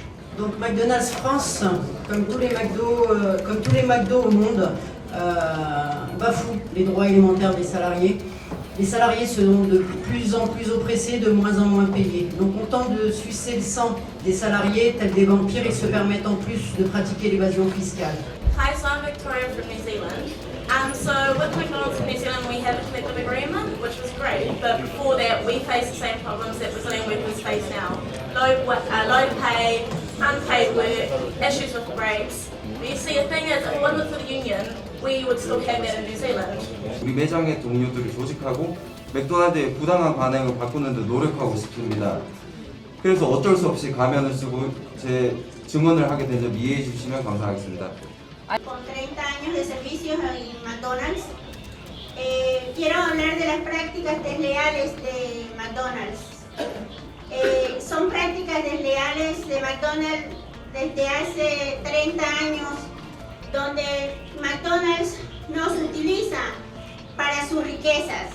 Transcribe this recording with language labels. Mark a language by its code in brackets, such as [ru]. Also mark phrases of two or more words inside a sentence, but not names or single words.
[fr] Donc McDonald's France, comme tous les McDo au monde, bafoue les droits élémentaires des salariés. Les salariés seront de plus en plus oppressés, de moins en moins payés. Donc on tente de sucer le sang des salariés, tels des vampires, et se permettent en plus de pratiquer l'évasion fiscale. [en] Hi, so I'm Victoria from New Zealand. So with McDonald's in New Zealand, we have a collective agreement, which was great, but before that we faced the same problems that Brazilian workers face now. Low pay, unpaid work, issues with breaks. But you see, the thing is, if it wasn't for the union, we would still have that in New Zealand. [ko] 우리 매장의 동료들을 조직하고 맥도날드의 부당한 반응을 바꾸는 데 노력하고 싶습니다. 그래서 어쩔 수 없이 가면을 쓰고 제 증언을 하게 된 점 이해해 주시면 감사하겠습니다. [es] Con 30 años de servicio en McDonald's, quiero hablar de las prácticas desleales de McDonald's. Son prácticas desleales de McDonald's desde hace 30 años, donde McDonald's nos utiliza para sus riquezas.